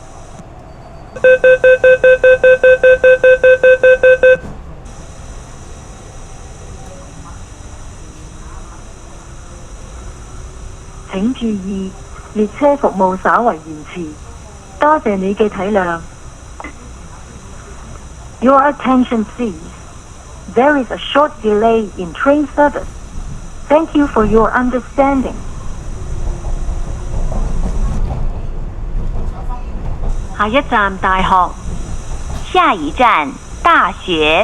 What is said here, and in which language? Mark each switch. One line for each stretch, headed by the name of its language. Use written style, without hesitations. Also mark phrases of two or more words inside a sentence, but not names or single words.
Cantonese: 請注意，列車服務稍為延遲，多謝你嘅體諒。
English: Your attention please. There is a short delay in train service. Thank you for your understanding.
Cantonese: 下一站大學。下一站大學。